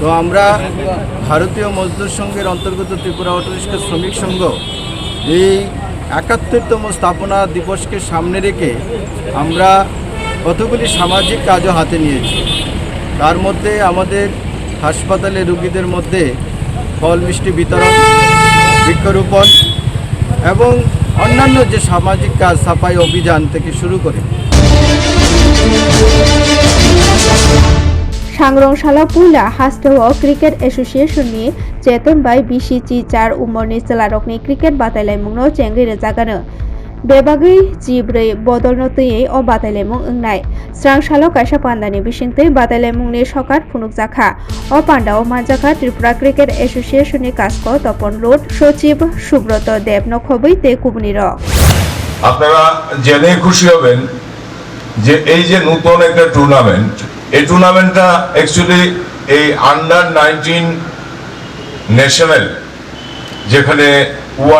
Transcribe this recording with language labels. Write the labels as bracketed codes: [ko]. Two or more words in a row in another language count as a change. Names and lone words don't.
[bn] তো আমরা ভারতীয় মজদুর সংঘের অন্তর্গত ত্রিপুরা অটোরিক্সা শ্রমিক সংঘ এই ৭১তম স্থাপনা দিবসকে সামনে রেখে আমরা কতগুলি সামাজিক কাজও হাতে নিয়েছি। তার মধ্যে আমাদের হাসপাতালে রোগীদের মধ্যে ফল মিষ্টি বিতরণ, বৃক্ষরোপণ এবং অন্যান্য যে সামাজিক কাজ, সাফাই অভিযান থেকে শুরু করে [trk] सांग्रंशाला पुला हास्टव क्रिकेट एसोसिएशन नि चेतन बाय बीसीची 4 उमरनि चेलारकनि क्रिकेट बादायलायमुंनो चेंगि रोजागानो बेबागै जिब्रै बदलनतयै अ बादायलायमुं ओंनाय स्रांसालो कायसा पान्डानि बिसिंतै बादायलायमुंनि सकात फुनुकजाखा अ पान्डाओ मानजाखा त्रिपुरा क्रिकेट एसोसिएशननि कास्क तपन रोड सचिव सुब्रत देव नखबै ते कुबनिर [bn] আপনারা জেনে খুশি হবেন যে এই যে নতুন একটা টুর্নামেন্ট, এই টুর্নামেন্টটা অ্যাকচুয়ালি এই [en] under 19 national, [bn] যেখানে ওয়ান